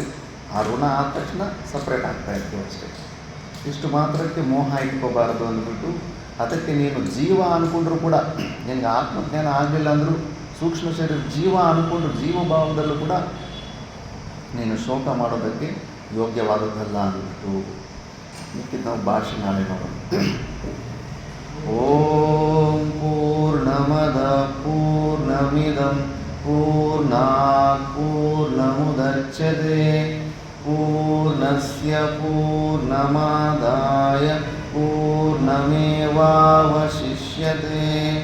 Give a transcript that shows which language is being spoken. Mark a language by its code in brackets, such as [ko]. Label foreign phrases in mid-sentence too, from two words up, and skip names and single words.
[kn] ಆ ಋಣ ಆದ ತಕ್ಷಣ ಸಪ್ರೇಟ್ ಆಗ್ತಾ ಇರ್ತೀವಿ ಅಷ್ಟೇ. ಇಷ್ಟು ಮಾತ್ರಕ್ಕೆ ಮೋಹ ಇಟ್ಕೋಬಾರ್ದು ಅಂದ್ಬಿಟ್ಟು, ಅದಕ್ಕೆ ನೀನು ಜೀವ ಅಂದ್ಕೊಂಡ್ರೂ ಕೂಡ, ನಿನಗೆ ಆತ್ಮಜ್ಞಾನ ಆಗಲಿಲ್ಲ ಅಂದರೂ ಸೂಕ್ಷ್ಮ ಶರೀರ ಜೀವ ಅಂದ್ಕೊಂಡ್ರು, ಜೀವಭಾವದಲ್ಲೂ ಕೂಡ ನೀನು ಶೋಕ ಮಾಡೋದಕ್ಕೆ ಯೋಗ್ಯವಾದದ್ದಲ್ಲ ಅಂದ್ಬಿಟ್ಟು. ಮಿಕ್ಕಿದ್ದು ನಾವು ಭಾಷೆ ನಾಳೆ ಮಾಡೋಣ. [sa] ಓಂ ಪೂರ್ಣಮದ ಪೂರ್ಣಮಿದಂ ಪೂರ್ಣಾತ್ ಪೂರ್ಣಮುದಚ್ಯತೆ ಪೂರ್ಣಸ್ಯ ಪೂರ್ಣಮಾದಾಯ ಪೂರ್ಣಮೇವಾವಶಿಷ್ಯತೆ.